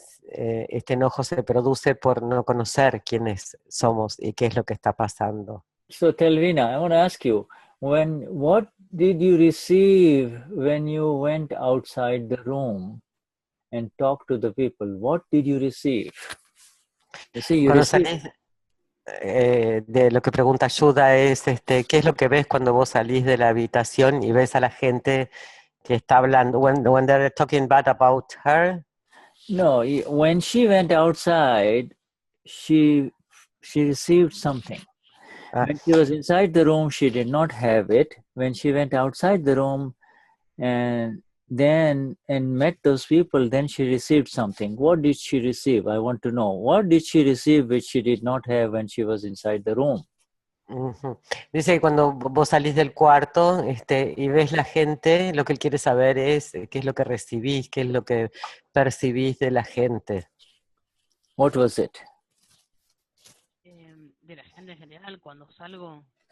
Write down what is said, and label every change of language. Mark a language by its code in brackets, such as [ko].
[es] Este enojo se produce por no conocer quiénes somos y qué es lo que está pasando. [en] So Etelvina, I want to ask you, what did you receive when you went outside the room and talked to the people? What did you receive? You see, you [es] Cuando [en] received... [es] salís, de lo que pregunta Shuddha es, ¿qué es lo que ves cuando vos salís de la habitación y ves a la gente que está hablando, [en] when they're talking bad about her? No, when she went outside, she received something. When she was inside the room, she did not have it. When she went outside the room and met those people, then she received something. What did she receive? I want to know. What did she receive which she did not have when she was inside the room? [es] Dice que cuando vos salís del cuarto y ves la gente, lo que él quiere saber es qué es lo que recibís, qué es lo que percibís de la gente. [en] What was it? [es] De la gente en general, cuando salgo.